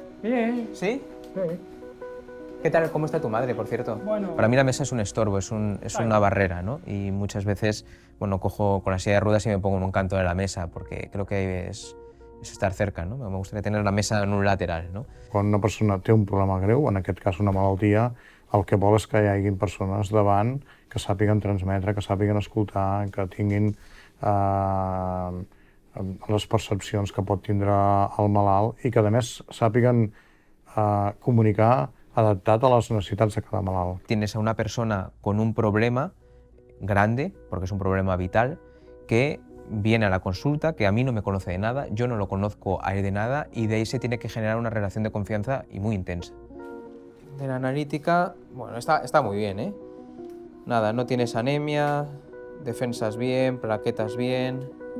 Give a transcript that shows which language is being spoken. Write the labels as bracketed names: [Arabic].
[Spanish] Bien. ¿Sí? Sí. ¿Qué tal? ¿Cómo está tu madre, por cierto? Bueno. Para mí la mesa es un estorbo, es una barrera, ¿no? Y muchas veces, bueno, cojo con la silla de ruedas y me pongo en un canto de la mesa porque creo que es estar cerca, no? Me gustaría tener la mesa en un lateral, no? [Catalan] Quan una persona té un problema greu, en aquest cas una malaltia, el que vol és que hi hagin persones davant que sàpiguen transmetre, que sàpiguen escoltar, que tinguin les percepcions que pot tindre el malalt i que, a més, sàpiguen comunicar adaptat a les necessitats de cada malalt. [Spanish] Tienes a una persona con un problema grande, porque es un problema vital, que viene a la consulta, que a mí no me conoce de nada, yo no lo conozco a él de nada y de ahí se tiene que generar una relación de confianza y muy intensa. De la analítica, bueno, está muy bien, ¿eh? Nada, no tienes anemia, defensas bien, plaquetas bien.